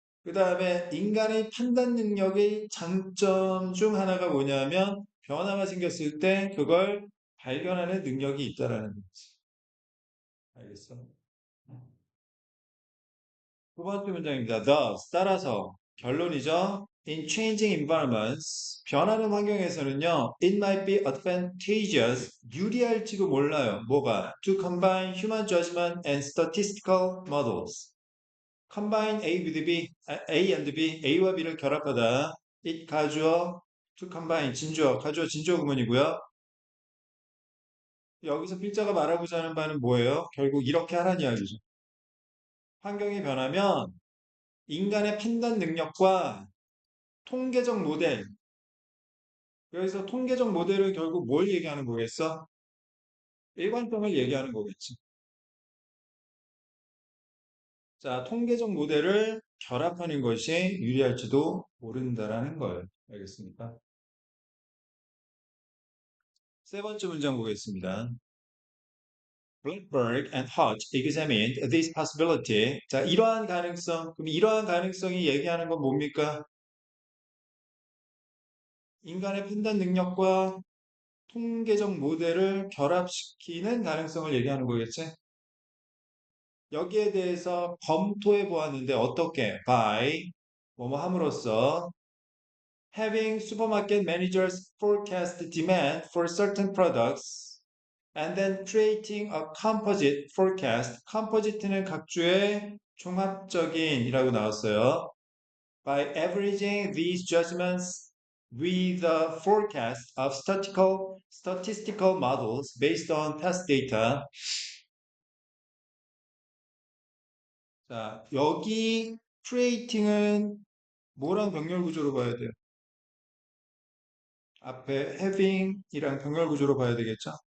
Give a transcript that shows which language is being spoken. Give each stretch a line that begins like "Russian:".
Korean: 그 다음에 인간의 판단 능력의 장점 중 하나가 뭐냐면 변화가 생겼을 때 그걸 발견하는 능력이 있다라는 거지. 알겠어? 두 번째 문장입니다. Thus, 따라서 결론이죠.
English: In changing environments,
Korean: 변하는 환경에서는요,
English: it might be advantageous,
Korean: 유리할지도 몰라요. 뭐가?
English: To combine human judgment and statistical models.
Korean: combine A with B, A and B, A와 B를 결합하다. it 가주어, to combine 진주어, 가주어 진주어 구문이고요. 여기서 필자가 말하고자 하는 바는 뭐예요? 결국 이렇게 하라는 이야기죠. 환경이 변하면 인간의 판단 능력과 통계적 모델, 여기서 통계적 모델은 결국 뭘 얘기하는 거겠어? 일관성을 얘기하는 거겠지. 자, 통계적 모델을 결합하는 것이 유리할지도 모른다라는 거예요. 알겠습니까? 세 번째 문장 보겠습니다.
English: Blackberg and Hodge examined this possibility.
Korean: 자, 이러한 가능성. 그럼 이러한 가능성이 얘기하는 건 뭡니까? 인간의 판단 능력과 통계적 모델을 결합시키는 가능성을 얘기하는 거겠지? 여기에 대해서 검토해 보았는데 어떻게?
English: By
Korean: 뭐뭐 함으로써
English: having supermarket managers forecast demand for certain products and then creating a composite forecast.
Korean: composite는 각주의 종합적인이라고 나왔어요.
English: By averaging these judgments with a forecast of statistical models based on test data.
Korean: 자, 여기 creating은 뭐랑 병렬 구조로 봐야 돼요? 앞에 having이랑 병렬 구조로 봐야 되겠죠?